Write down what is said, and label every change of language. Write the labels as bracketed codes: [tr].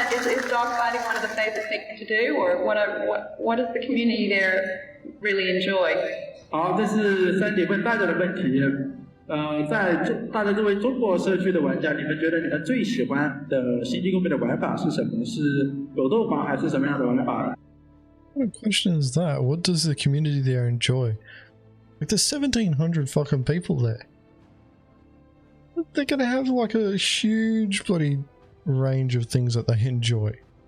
[en] Is dogfighting one of the favorite things to do, or what does the community there really enjoy? [zh] 好，这是3点问大家的问题。在大家作为中国社区的玩家，你们觉得你们最喜欢的星际公民的玩法是什么？是狗斗吗？还是什么样的玩法？ [en] What question is that? What does the community there enjoy? Like there's 1,700 fucking people there. They're gonna have like a huge bloody range of things that they enjoy.